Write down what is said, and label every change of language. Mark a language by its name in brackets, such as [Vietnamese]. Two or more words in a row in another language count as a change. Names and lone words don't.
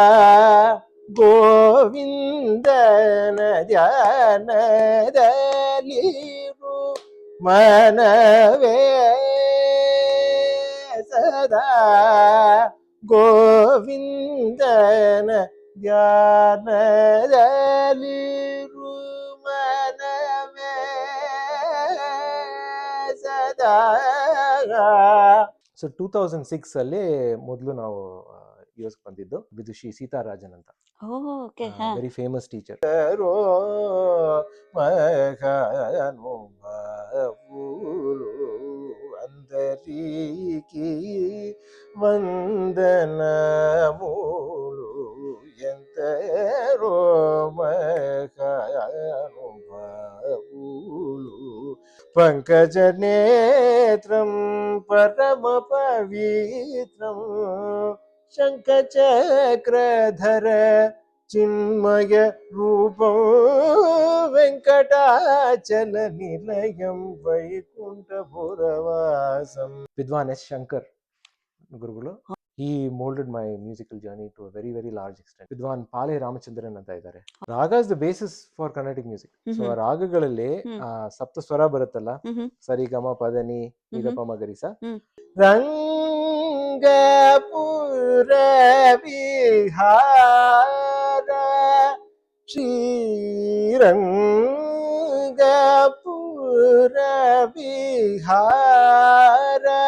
[Kannada] ಗೋವಿಂದನ ಧ್ಯಾನದಲ್ಲಿರು ಮನವೇ ಸದಾ ಗೋವಿಂದನ ಧ್ಯಾನದಲ್ಲಿರು ಮನವೇ ಸದಾ. ಸೊ 2006 ಅಲ್ಲಿ ಮೊದಲು ನಾವು ಯೂಸ್ ಬಂದಿದ್ದು ವಿದುಷಿ ಸೀತಾರಾಜನ್ ಅಂತ, [English] very famous teacher. [Telugu] అందరికి వందనములు ఎంతరో మహానుభావులు పంకజ నేత్రం పరమ పవిత్రం శంఖచక్రధర చిన్మయ రూపం వెంకటాచల నిలయం వైకుంఠపురవాసం. [Kannada] విద్వాన్ ఎస్ శంకర్ ಗುರುಗಳು. [English] He molded my musical journey to a very, very large extent. [Kannada] ವಿದ್ವಾನ್ ಪಾಲೆ ರಾಮಚಂದ್ರನ್ ಅಂತ ಇದ್ದಾರೆ. [English] raga is the basis for Carnatic music. [Kannada] ಸೊ ಆ ರಾಗಗಳಲ್ಲಿ ಸಪ್ತ ಸ್ವರ ಬರುತ್ತಲ್ಲ, ಸರಿ ಗಮ ಪದನಿ ನಿಗಪ ಮಗರಿಸ. [Sanskrit] ರಂಗಪುರ ವಿಹಾರ ಶ್ರೀರಂಗಪುರ ವಿಹಾರ